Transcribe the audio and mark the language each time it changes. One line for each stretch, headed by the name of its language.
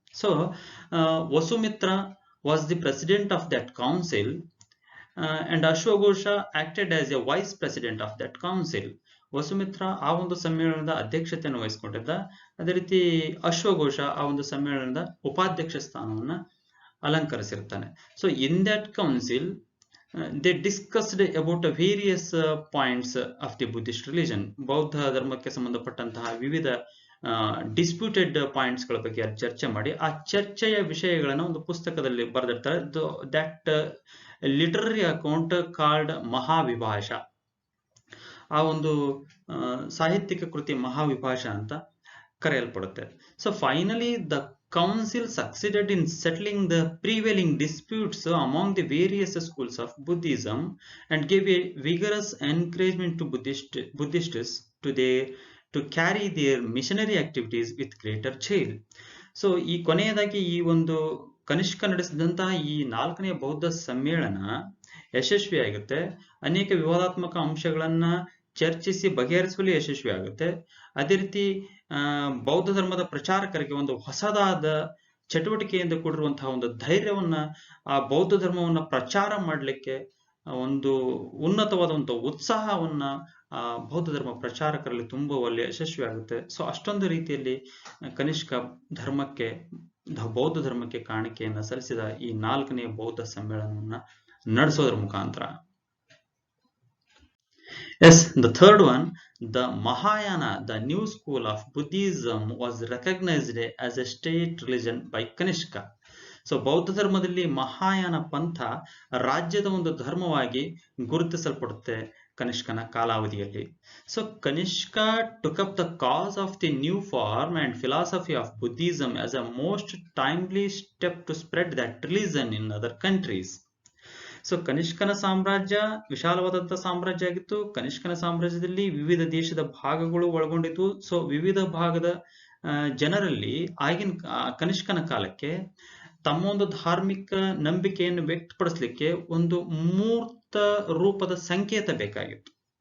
English: So Vasumitra was the president of that council and ಅಶ್ವಘೋಷ acted as A vice president of that council.
Kannada: Vasumitra ಆ ಒಂದು ಸಮ್ಮೇಳನದ ಅಧ್ಯಕ್ಷತೆಯನ್ನು ವಹಿಸಿಕೊಂಡಿದ್ದ. ಅದೇ ರೀತಿ ಅಶ್ವಘೋಷ ಆ ಒಂದು ಸಮ್ಮೇಳನದ ಉಪಾಧ್ಯಕ್ಷ ಸ್ಥಾನವನ್ನ ಅಲಂಕರಿಸಿರ್ತಾನೆ.
English: So in that council they discussed about various points of the Buddhist religion.
Kannada: ಬೌದ್ಧ ಧರ್ಮಕ್ಕೆ ಸಂಬಂಧಪಟ್ಟಂತಹ ವಿವಿಧ
English: disputed points
Kannada: ಗಳ ಬಗ್ಗೆ ಚರ್ಚೆ ಮಾಡಿ ಆ ಚರ್ಚೆಯ ವಿಷಯಗಳನ್ನ ಒಂದು ಪುಸ್ತಕದಲ್ಲಿ ಬರೆದಿರ್ತಾರೆ.
English: That literary account called Mahavibhasha.
Kannada: ಆ ಒಂದು ಸಾಹಿತ್ಯಿಕ ಕೃತಿ ಮಹಾವಿಭಾಷ ಅಂತ ಕರೆಯಲ್ಪಡುತ್ತೆ.
English: So finally the council succeeded in settling the prevailing disputes among the various schools of Buddhism and gave a vigorous encouragement to Buddhists to carry their missionary activities with greater zeal.
Kannada: So ಈ ಕೊನೆಯದಾಗಿ ಈ ಒಂದು ಕನಿಷ್ಕ ನಡೆಸಿದಂತಹ ಈ 4ನೇ ಬೌದ್ಧ ಸಮ್ಮೇಳನ ಯಶಸ್ವಿಯಾಗುತ್ತೆ. ಅನೇಕ ವಿವಾದಾತ್ಮಕ ಅಂಶಗಳನ್ನ ಚರ್ಚಿಸಿ ಬಗೆಹರಿಸುವಲ್ಲಿ ಯಶಸ್ವಿ ಆಗುತ್ತೆ. ಅದೇ ರೀತಿ ಬೌದ್ಧ ಧರ್ಮದ ಪ್ರಚಾರಕರಿಗೆ ಒಂದು ಹೊಸದಾದ ಚಟುವಟಿಕೆಯಿಂದ ಕೂಡಿರುವಂತಹ ಒಂದು ಧೈರ್ಯವನ್ನ ಆ ಬೌದ್ಧ ಧರ್ಮವನ್ನ ಪ್ರಚಾರ ಮಾಡಲಿಕ್ಕೆ ಒಂದು ಉನ್ನತವಾದ ಒಂದು ಉತ್ಸಾಹವನ್ನ ಆ ಬೌದ್ಧ ಧರ್ಮ ಪ್ರಚಾರಕರಲ್ಲಿ ತುಂಬುವಲ್ಲಿ ಯಶಸ್ವಿ ಆಗುತ್ತೆ. ಸೊ ಅಷ್ಟೊಂದು ರೀತಿಯಲ್ಲಿ ಕನಿಷ್ಕ ಧರ್ಮಕ್ಕೆ ಬೌದ್ಧ ಧರ್ಮಕ್ಕೆ ಕಾಣಿಕೆಯನ್ನ ಸಲ್ಲಿಸಿದ ಈ 4ನೇ ಬೌದ್ಧ ಸಮ್ಮೇಳನವನ್ನ ನಡೆಸೋದ್ರ ಮುಖಾಂತರ.
English: Yes, the third one, the Mahayana, the new school of Buddhism, was recognized as a state religion by Kanishka.
Kannada: So ಬೌದ್ಧ ಧರ್ಮದಲ್ಲಿ ಮಹಾಯಾನ ಪಂಥ ರಾಜ್ಯದ ಒಂದು ಧರ್ಮವಾಗಿ ಗುರುತಿಸಲ್ಪಡುತ್ತೆ ಕನಿಷ್ಕನ ಕಾಲಾವಧಿಯಲ್ಲಿ.
English: So Kanishka took up the cause of the new form and philosophy of Buddhism as a most timely step to spread that religion in other countries.
Kannada: So ಕನಿಷ್ಕನ ಸಾಮ್ರಾಜ್ಯ ವಿಶಾಲವಾದಂತಹ ಸಾಮ್ರಾಜ್ಯ ಆಗಿತ್ತು. ಕನಿಷ್ಕನ ಸಾಮ್ರಾಜ್ಯದಲ್ಲಿ ವಿವಿಧ ದೇಶದ ಭಾಗಗಳು ಒಳಗೊಂಡಿತ್ತು. ಸೊ ವಿವಿಧ ಭಾಗದ ಜನರಲ್ಲಿ ಆಗಿನ ಕನಿಷ್ಕನ ಕಾಲಕ್ಕೆ ತಮ್ಮ ಒಂದು ಧಾರ್ಮಿಕ ನಂಬಿಕೆಯನ್ನು ವ್ಯಕ್ತಪಡಿಸಲಿಕ್ಕೆ ಒಂದು ಮೂರ್ತ ರೂಪದ ಸಂಕೇತ ಬೇಕಾಗಿತ್ತು.